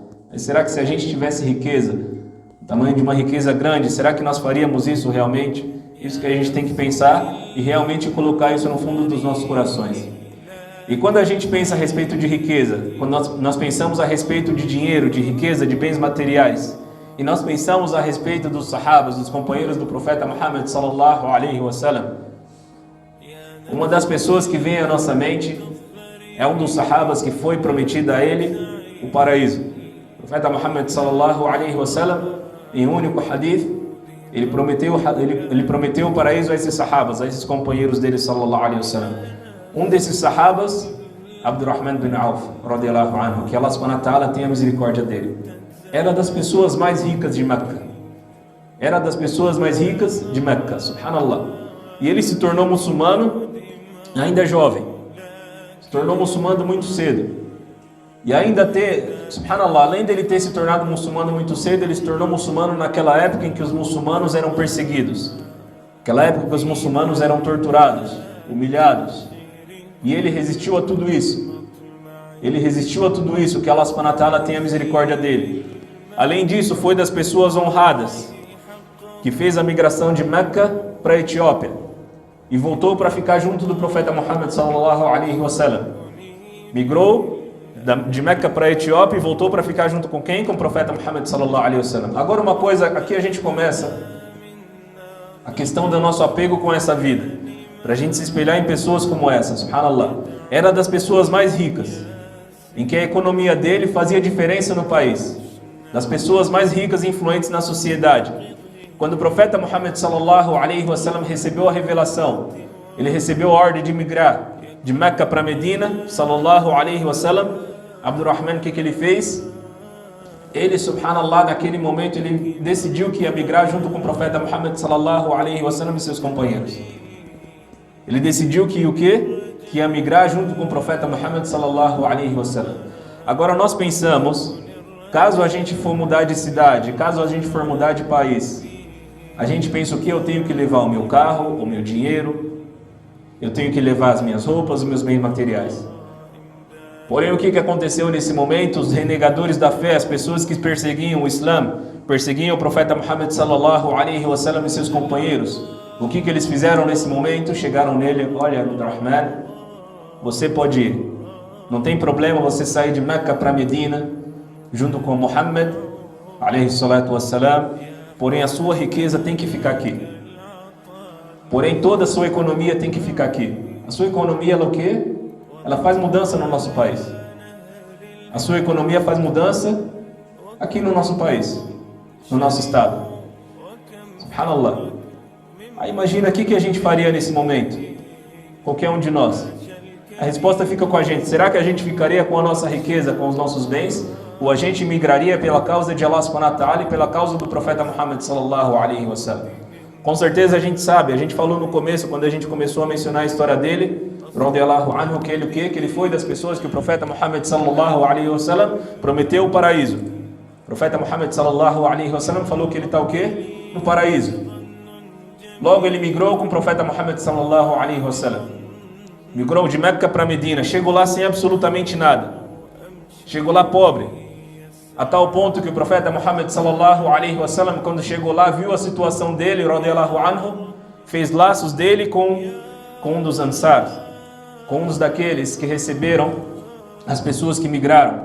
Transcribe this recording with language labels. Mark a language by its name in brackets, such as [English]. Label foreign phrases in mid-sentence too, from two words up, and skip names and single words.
[Portuguese] Mas será que se a gente tivesse riqueza, o tamanho de uma riqueza grande, será que nós faríamos isso realmente? Isso que a gente tem que pensar e realmente colocar isso no fundo dos nossos corações. E quando a gente pensa a respeito de riqueza, quando nós pensamos a respeito de dinheiro, de riqueza, de bens materiais, e nós pensamos a respeito dos sahabas, dos companheiros do profeta Muhammad [Arabic] صلى الله عليه وسلم, [Portuguese] uma das pessoas que vem à nossa mente é um dos sahabas que foi prometido a ele o paraíso. O profeta Muhammad [Arabic] صلى الله عليه وسلم, [Portuguese] em um único hadith, ele prometeu o paraíso a esses sahabas, a esses companheiros dele [Arabic] صلى الله عليه وسلم. [Portuguese] Um desses sahabas, Abdurrahman bin Auf, [Arabic] رضي الله عنه, [Portuguese] que [Arabic] الله سبحانه وتعالى [Portuguese] tenha misericórdia dele, era das pessoas mais ricas de Meca. Era das pessoas mais ricas de Meca, subhanallah. E ele se tornou muçulmano ainda jovem. Se tornou muçulmano muito cedo. E ainda subhanallah, além dele ter se tornado muçulmano muito cedo, ele se tornou muçulmano naquela época em que os muçulmanos eram perseguidos. Naquela época que os muçulmanos eram torturados, humilhados. E ele resistiu a tudo isso. Ele resistiu a tudo isso, que [Arabic] الله سبحانه وتعالى [Portuguese] tenha misericórdia dele. Além disso, foi das pessoas honradas, que fez a migração de Meca para a Etiópia e voltou para ficar junto do profeta Muhammad [Arabic] صلى الله عليه وسلم. [Portuguese] Migrou de Meca para a Etiópia e voltou para ficar junto com quem? Com o profeta Muhammad [Arabic] صلى الله عليه وسلم. [Portuguese] Agora uma coisa, aqui a gente começa a questão do nosso apego com essa vida, para a gente se espelhar em pessoas como essa, subhanallah. Era das pessoas mais ricas, em que a economia dele fazia diferença no país, das pessoas mais ricas e influentes na sociedade. Quando o profeta Muhammad [Arabic] صلى الله عليه وسلم [Portuguese] recebeu a revelação, ele recebeu a ordem de migrar de Meca para Medina, [Arabic] صلى الله عليه وسلم, Abdurrahman, [Portuguese] o que ele fez? Ele, subhanallah, naquele momento, ele decidiu que ia migrar junto com o profeta Muhammad [Arabic] صلى الله عليه وسلم [Portuguese] e seus companheiros. Ele decidiu que o quê? Que ia migrar junto com o profeta Muhammad [Arabic] صلى الله عليه وسلم. [Portuguese] Agora nós pensamos, caso a gente for mudar de cidade, caso a gente for mudar de país, a gente pensa o que? Eu tenho que levar o meu carro, o meu dinheiro, eu tenho que levar as minhas roupas, os meus bens materiais. Porém, o que aconteceu nesse momento? Os renegadores da fé, as pessoas que perseguiam o Islã, perseguiam o profeta Muhammad [Arabic] صلى الله عليه وسلم [Portuguese] e seus companheiros, o que eles fizeram nesse momento? Chegaram nele: olha, Abdurrahman, você pode ir, não tem problema você sair de Meca para Medina junto com Muhammad [Arabic] عليه الصلاة والسلام, [Portuguese] porém a sua riqueza tem que ficar aqui, porém toda a sua economia tem que ficar aqui. A sua economia é o quê? ela faz mudança no nosso país. A sua economia faz mudança aqui no nosso país, no nosso estado. Subhanallah. Aí imagina o que a gente faria nesse momento, qualquer um de nós. A resposta fica com a gente. Será que a gente ficaria com a nossa riqueza, com os nossos bens? Ou a gente migraria pela causa de [Arabic] الله سبحانه وتعالى [Portuguese] e pela causa do profeta Muhammad [Arabic] صلى الله عليه وسلم? [Portuguese] Com certeza a gente sabe, a gente falou no começo, quando a gente começou a mencionar a história dele, [Arabic] رضي الله عنه, [Portuguese] que ele foi das pessoas que o profeta Muhammad [Arabic] صلى الله عليه وسلم [Portuguese] prometeu o paraíso. O profeta Muhammad [Arabic] صلى الله عليه وسلم [Portuguese] falou que ele está o quê? No paraíso. Logo ele migrou com o profeta Muhammad [Arabic] صلى الله عليه وسلم. [Portuguese] Migrou de Meca para Medina, chegou lá sem absolutamente nada. Chegou lá pobre. A tal ponto que o profeta Muhammad [Arabic] صلى الله عليه وسلم, [Portuguese] quando chegou lá, viu a situação dele, [Arabic] رضي الله عنه, [Portuguese] fez laços dele com um dos ansar, com um dos daqueles que receberam as pessoas que migraram.